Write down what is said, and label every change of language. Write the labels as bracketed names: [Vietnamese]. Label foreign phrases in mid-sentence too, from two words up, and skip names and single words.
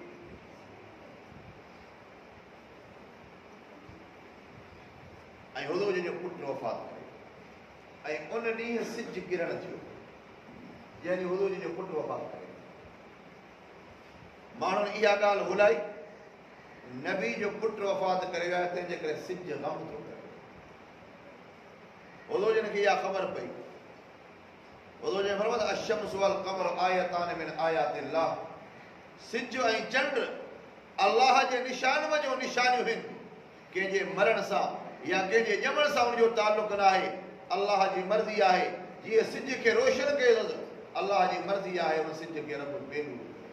[Sindhi] ऐं हुज़ूर जो पुटु वफ़ात करे ऐं उन ॾींहुं सिज किरण थियो जंहिं ॾींहुं हुज़ूर जो पुटु वफ़ात करे माण्हुनि इहा ॻाल्हि भुलाई नबी जो पुटु वफ़ात करे वियो आहे तंहिंजे करे सिज गम थो करे हुज़ूर जिन खे इहा ख़बर पई हुज़ूर ने फरमाया [Arabic] الشمس والقمر آيتان من آيات الله [Sindhi] सिज ऐं चंड अल्लाह जे निशाननि जो निशानियूं आहिनि कंहिंजे मरण सां या कंहिंजे ॼमण सां उनजो ताल्लुक न आहे अल्लाह जी मर्ज़ी आहे जीअं सिज खे रोशन कयो अल्लाह जी मर्ज़ी आहे उन सिज खे रब बेनूर